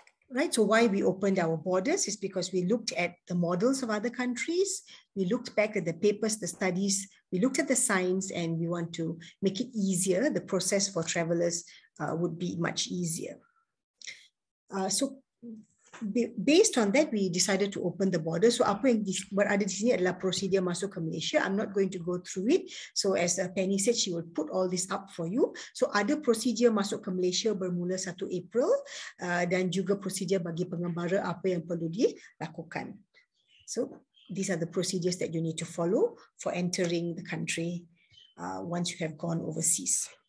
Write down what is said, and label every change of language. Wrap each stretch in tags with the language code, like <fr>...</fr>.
<en>Right, so why we opened our borders is because we looked at the models of other countries, we looked back at the papers, the studies, we looked at the science, and we want to make it easier. The process for travelers would be much easier. So based on that, we decided to open the border.</en> <ms>So apa yang berada di sini adalah prosedur masuk ke Malaysia.</ms> <en>I'm not going to go through it. So as Penny said, she will put all this up for you.</en> <ms>So ada prosedur masuk ke Malaysia bermula 1 April dan juga prosedur bagi pengembara apa yang perlu dilakukan.</ms> <en>So these are the procedures that you need to follow for entering the country once you have gone overseas.</en>